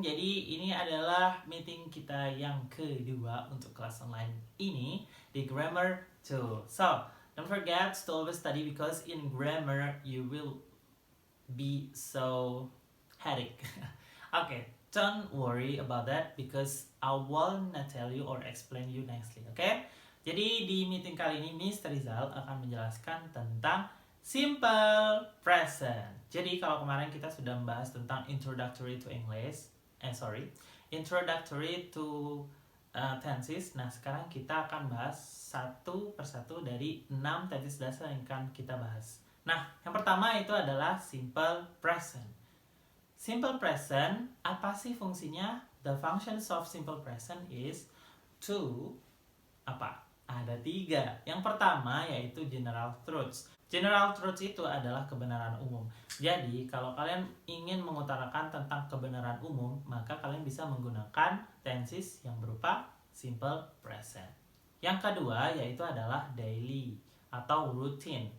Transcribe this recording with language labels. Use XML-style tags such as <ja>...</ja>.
<id>Jadi ini adalah meeting kita yang kedua untuk kelas online ini di Grammar 2.</id> <en>So, don't forget to always study because in grammar you will be so headache. Okay, don't worry about that because I will not tell you or explain you nicely, okay?</en> <id>Jadi di meeting kali ini Mr. Rizal akan menjelaskan tentang simple present. Jadi kalau kemarin kita sudah membahas tentang introductory to English, introductory to tenses. Nah sekarang kita akan bahas satu persatu dari 6 tenses dasar yang akan kita bahas. Nah yang pertama itu adalah simple present. Simple present, apa sih fungsinya?</id> <en>The functions of simple present is to</en> <id>apa? Ada 3. Yang pertama yaitu general truths. General truths itu adalah kebenaran umum. Jadi kalau kalian ingin mengutarakan tentang kebenaran umum, maka kalian bisa menggunakan tenses yang berupa simple present. Yang kedua yaitu adalah daily atau routine.</id>